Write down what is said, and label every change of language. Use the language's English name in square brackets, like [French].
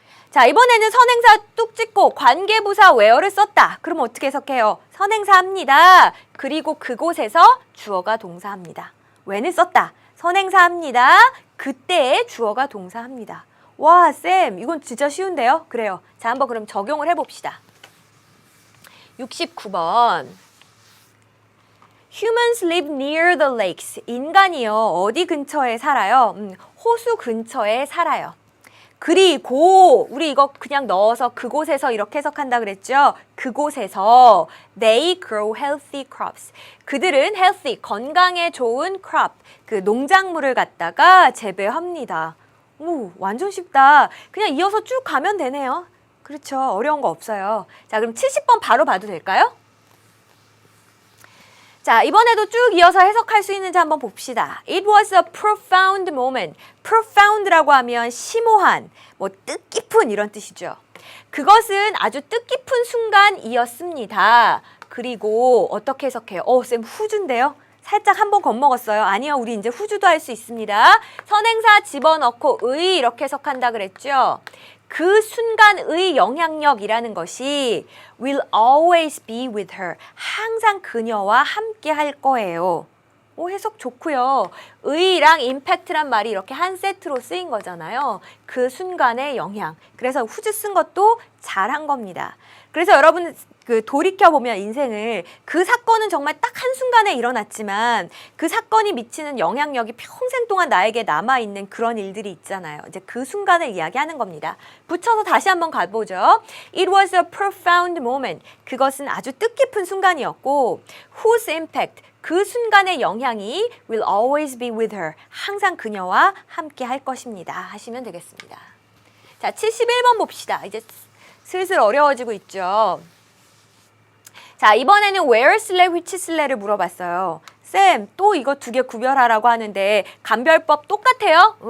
[Korean] 자, 이번에는 선행사 뚝 찍고 관계부사 where를 썼다. 그럼 어떻게 해석해요? 선행사 합니다. 그리고 그곳에서 주어가 동사합니다. when을 썼다. 선행사 합니다. 그때의 주어가 동사합니다. 와, 쌤, 이건 진짜 쉬운데요? 그래요. 자, 한번 그럼 적용을 해봅시다. 69번. [English] Humans live near the lakes. [Korean] 인간이요, 어디 근처에 살아요? 호수 근처에 살아요. 그리고 우리 이거 그냥 넣어서 그곳에서 이렇게 해석한다 그랬죠? 그곳에서 [English] they grow healthy crops. [Korean] 그들은 healthy, 건강에 좋은 crop, 그 농작물을 갖다가 재배합니다. 오, 완전 쉽다. 그냥 이어서 쭉 가면 되네요. 그렇죠. 어려운 거 없어요. 자, 그럼 70번 바로 봐도 될까요? 자, 이번에도 쭉 이어서 해석할 수 있는지 한번 봅시다. [English] It was a profound moment. [Korean] profound라고 하면 심오한, 뭐 뜻깊은 이런 뜻이죠. 그것은 아주 뜻깊은 순간이었습니다. 그리고 어떻게 해석해요? 쌤 후주인데요? 살짝 한번 겁먹었어요. 아니요, 우리 이제 후주도 할 수 있습니다. 선행사 집어넣고 의 이렇게 해석한다 그랬죠? 그 순간의 영향력이라는 것이 [English] will always be with her. [Korean] 항상 그녀와 함께 할 거예요. 오, 해석 좋고요. 의랑 임팩트란 말이 이렇게 한 세트로 쓰인 거잖아요. 그 순간의 영향. 그래서 후즈 쓴 것도 잘한 겁니다. 그래서 여러분 그 돌이켜보면 인생을 그 사건은 정말 딱 한순간에 일어났지만 그 사건이 미치는 영향력이 평생 동안 나에게 남아있는 그런 일들이 있잖아요. 이제 그 순간을 이야기하는 겁니다. 붙여서 다시 한번 가보죠. [English] It was a profound moment. [Korean] 그것은 아주 뜻깊은 순간이었고 [English] whose impact. [Korean] 그 순간의 영향이 [English] will always be with her. [Korean] 항상 그녀와 함께 할 것입니다. 하시면 되겠습니다. 자, 71번 봅시다. 이제 슬슬 어려워지고 있죠. 자, 이번에는 where 쓸래, which 쓸래를 물어봤어요. 쌤, 또 이거 두 개 구별하라고 하는데 감별법 똑같아요?